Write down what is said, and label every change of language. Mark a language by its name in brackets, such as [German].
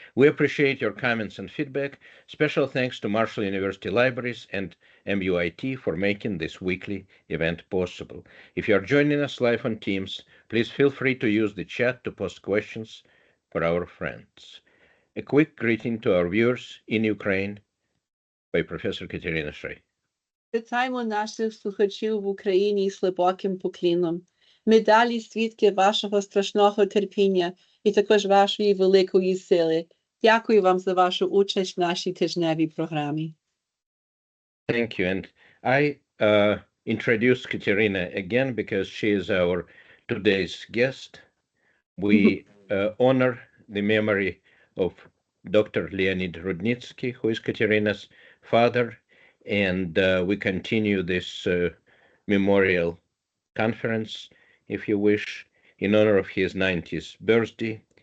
[English] We appreciate your comments and feedback. Special thanks to Marshall University Libraries and MUIT for making this weekly event possible. If you are joining us live on Teams, please feel free to use the chat to post questions for our friends. A quick greeting to our viewers in Ukraine by Professor Kateryna Schray. [Ukrainian] Вітаємо наших слухачів в Україні з глибоким поклоном. Ми далі свідки вашого страшного терпіння і також вашої великої сили. Дякую вам за вашу участь в нашій тижневій програмі. [English] Thank you. And I introduce Kateryna again because she is our today's guest. We honor the memory of Dr. Leonid Rudnytzky, who is Kateryna's father, and we continue this memorial conference, if you wish, in honor of his 90th birthday.